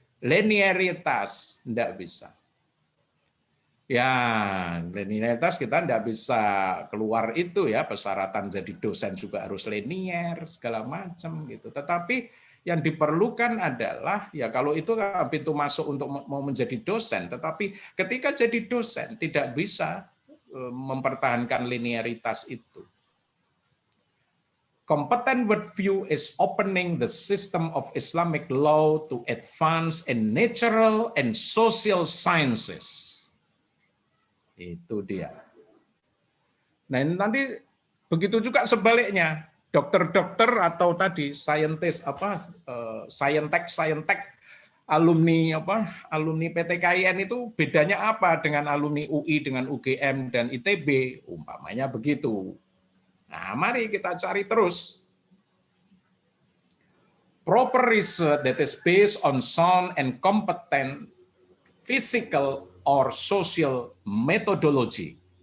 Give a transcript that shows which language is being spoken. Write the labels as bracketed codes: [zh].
[id] Linearitas, tidak bisa. Ya, linearitas kita tidak bisa keluar itu ya, persyaratan jadi dosen juga harus linear, segala macam gitu. Tetapi yang diperlukan adalah, ya kalau itu pintu masuk untuk mau menjadi dosen, tetapi ketika jadi dosen tidak bisa mempertahankan linearitas itu. [en] Competent worldview is opening the system of Islamic law to advance in natural and social sciences. [id] Itu dia. Nah nanti begitu juga sebaliknya, dokter-dokter atau tadi saintis saintek alumni PTKIN itu bedanya apa dengan alumni UI dengan UGM dan ITB umpamanya begitu. Nah mari kita cari terus. [en] Proper research that is based on sound and competent physical or social methodology.